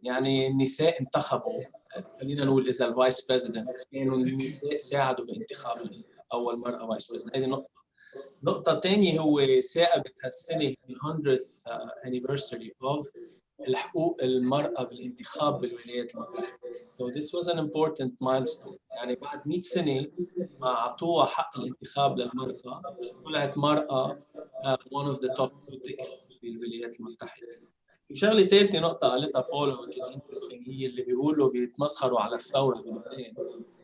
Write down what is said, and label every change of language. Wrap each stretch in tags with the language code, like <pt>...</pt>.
<ar>يعني النساء انتخبوا، خلينا نقول اذا الفايس بريزيدنت كانوا النساء ساعدوا بانتخاب اول مرأة فايس بريزيدنت. هذه نقطة ثانية هو ثاقبت هالسنة ال</ar> <en>100th anniversary of</en> <ar>الحقوق المرأة بالانتخاب بالولايات المتحدة.</ar> <en>So this was an important milestone.</en> <ar>يعني بعد 100 سنة ما أعطوها حق الانتخاب للمرأة، طلعت مرأة</ar> <en>one of the top two tickets</en> <ar>بالولايات المتحدة. في شغلة ثالثة نقطة قالتها بولا</ar> <en>which is interesting،</en> <ar>هي اللي بيقولوا بيتمسخروا على الثورة بلبنان.</ar>